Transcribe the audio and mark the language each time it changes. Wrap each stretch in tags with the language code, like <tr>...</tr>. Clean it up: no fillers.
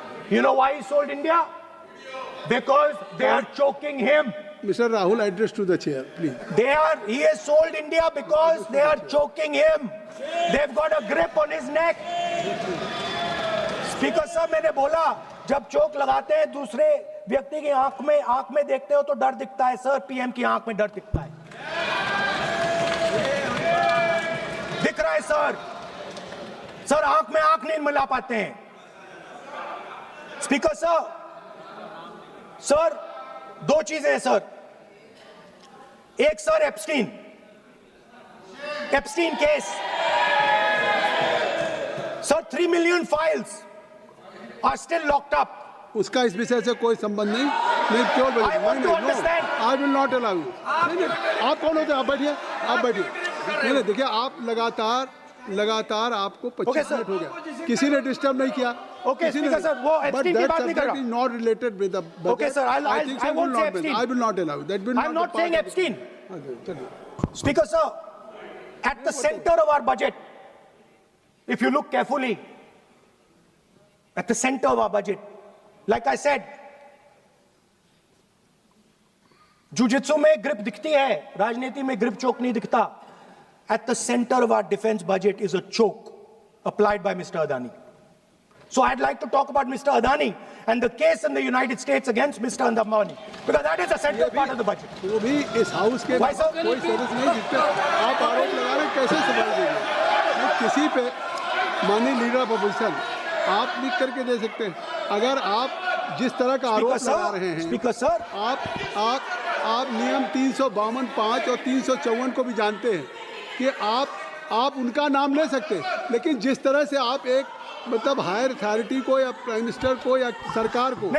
<en>You know why he sold India? Because they are choking him. Mr. Rahul, address to the chair, please. He has sold India because they are choking him. They've got a grip on his neck.</en> <hi>Speaker साहब, मैंने बोला जब चोक लगाते हैं दूसरे व्यक्ति की आंख में देखते हो तो डर दिखता है सर, पीएम की आंख में डर दिखता है, दिख रहा है सर आंख में आंख नहीं मिला पाते हैं। स्पीकर साहब, सर दो चीजें हैं सर, एक sir Epstein case sir,</hi> <en>3 million files are still locked up.</en> <hi>उसका इस विषय से कोई संबंध नहीं। केवल</hi> <en>I want to understand. I will not allow.</en> <hi>आप कौन होते हैं? आप बैठिए। नहीं, देखिए आप लगातार आपको 25 मिनट हो गया, किसी ने डिस्टर्ब नहीं किया। ओके स्पीकर सर, वो एप्स्टीन की बात नहीं कर रहा।</hi> <en>Not related with the budget. Okay sir, I won't say Epstein. I will not allow that. Will I am not saying Epstein. Speaker sir, at the center of our budget, if you look carefully, at the center of our budget, like I said,</en> <hi>jujitsu में grip दिखती है, राजनीति में grip choke नहीं दिखता.</hi> <en>At the center of our defense budget is a choke applied by Mr. Adani. So I'd like to talk about Mr. Adani and the case in the United States against Mr. Ambani, because that is a central part of the budget.</en> <hi>वो भी इस house के</hi> <en>Why, sir?</en> <hi>कोई सदस्य नहीं, जिस पे आप आरोप लगा रहे हैं, कैसे संभाल देंगे? किसी पे माननीय लीडर ऑफ अपोजिशन आप लिख करके दे सकते हैं। अगर आप जिस तरह का आरोप लगा रहे हैं, स्पीकर सर, आप नियम 352(5) और 354 को भी जानते हैं कि आप उनका नाम ले सकते हैं, लेकिन जिस तरह से आप एक मतलब हायर अथॉरिटी को या प्राइम मिनिस्टर को या सरकार को</hi>